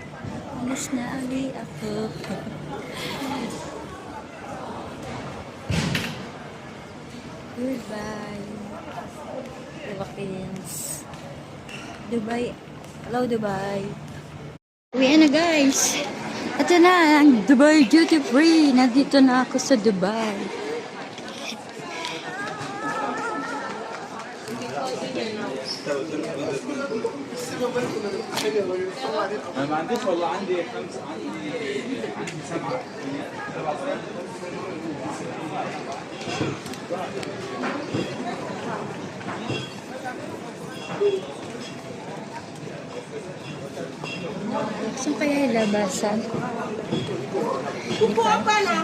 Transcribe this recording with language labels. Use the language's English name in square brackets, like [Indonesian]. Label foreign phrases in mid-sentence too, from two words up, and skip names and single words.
[Filipino] Alis na uli ako. Goodbye, Philippines. Dubai. Hello, Dubai. Uwi na, guys. Ito na ang Dubai Duty Free. Nandito na ako sa Dubai. [Arabic] ما عنديش والله عندي خمسة عندي سبعة [Filipino] Saan kaya yung labasan? Upo pa lang.